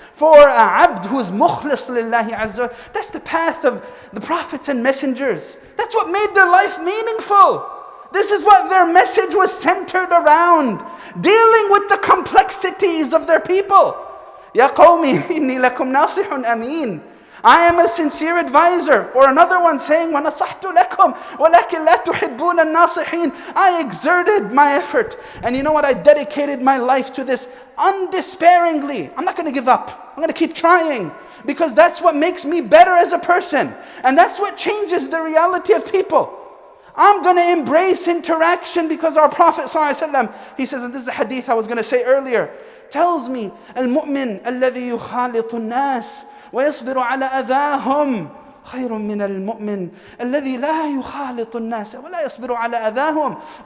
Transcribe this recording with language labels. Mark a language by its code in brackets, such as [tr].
[en] For a abd who is mukhlis lillahi azza wa, that's the path of the prophets and messengers. That's what made their life meaningful. This is what their message was centered around. Dealing with the complexities of their people. [ar] Ya qawmi inni lakum nasihun ameen. [en] I am a sincere advisor. Or another one saying, [ar] وَنَصَحْتُ لَكُمْ وَلَكِنْ لَا تُحِبُّونَ النَّاصِحِينَ. [en] I exerted my effort. And you know what? I dedicated my life to this undespairingly. I'm not going to give up. I'm going to keep trying. Because that's what makes me better as a person. And that's what changes the reality of people. I'm going to embrace interaction because our Prophet ﷺ, he says, and this is a hadith I was going to say earlier, tells me, [ar] الْمُؤْمِنْ الَّذِي يُخَالِطُ النَّاسِ وَيَصْبِرُ عَلَى أَذَاهُمْ خَيْرٌ مِّنَ الْمُؤْمِنِ الَّذِي لَا يُخَالِطُ النَّاسَ وَلَا يَصْبِرُ عَلَى أَذَاهُمْ.